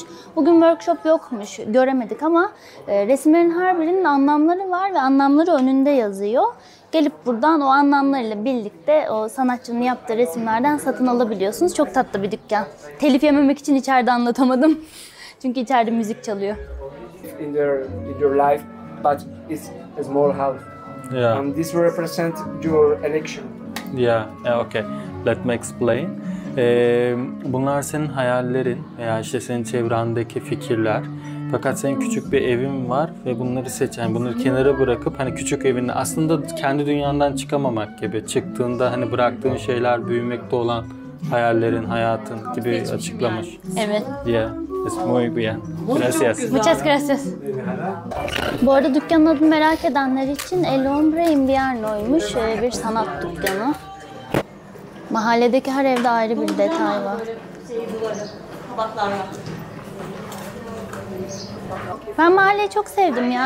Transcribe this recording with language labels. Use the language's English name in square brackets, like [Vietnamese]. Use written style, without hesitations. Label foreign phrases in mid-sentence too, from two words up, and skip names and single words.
[Turkish] Bugün workshop yokmuş, göremedik ama resimlerin her birinin anlamları var ve anlamları önünde yazıyor. Gelip buradan o anlamlarıyla birlikte o sanatçının yaptığı resimlerden satın alabiliyorsunuz. Çok tatlı bir dükkan. Telif yememek için içeride anlatamadım. Çünkü içeride müzik çalıyor. [English] in your life, but it's a small house. Yeah. And this represents your election. Yeah, okay. Let me explain. [Turkish] Bunlar senin hayallerin veya işte senin çevrendeki fikirler. Fakat senin küçük bir evin var ve bunları seçen, bunları kenara bırakıp hani küçük evinde aslında kendi dünyandan çıkamamak gibi. Çıktığında hani bıraktığın şeyler büyümekte olan hayallerin, hayatın gibi açıklamış. Evet. [Spanish] Yeah, es muy bien. Gracias. Muchas gracias. [Turkish] Bu arada dükkanın adını merak edenler için El Hombre Invierno'ymuş. Bir sanat dükkanı. Mahalledeki her evde ayrı bir detay var. Ben mahalleyi çok sevdim ya.